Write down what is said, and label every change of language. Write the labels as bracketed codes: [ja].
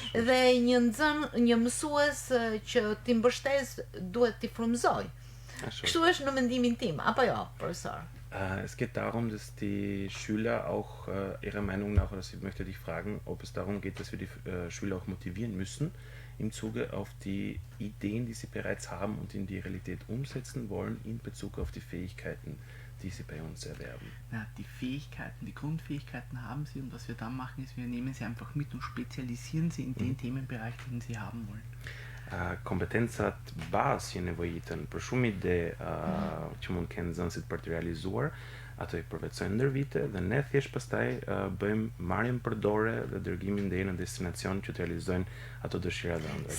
[sq] Dhe një mësues që t'i mbështes duhet t'i frymëzoj. Kështu është në mendimin tim, apo jo, profesor? [de] Es geht darum, dass die Schüler auch ihrer Meinung nach, oder ich möchte dich fragen, ob es darum geht, dass wir die Schüler auch motivieren müssen, im Zuge auf die Ideen, die sie bereits haben und in die Realität umsetzen wollen, in Bezug auf die Fähigkeiten, die sie bei uns erwerben. Ja, die Fähigkeiten, die Grundfähigkeiten haben sie, und was wir dann machen, ist, wir nehmen sie einfach mit und spezialisieren sie in den Themenbereich, den sie haben wollen. [sq] Kompetencat bazë që nevojiten për shumë ide që mund kenë nxënësit për të realizuar, ato i përvetsojnë ndër vite dhe ne thjesht pastaj bëjmë marrjen përdore dhe dërgimin deri në destinacion që të realizojnë ato dëshira dhe ëndra.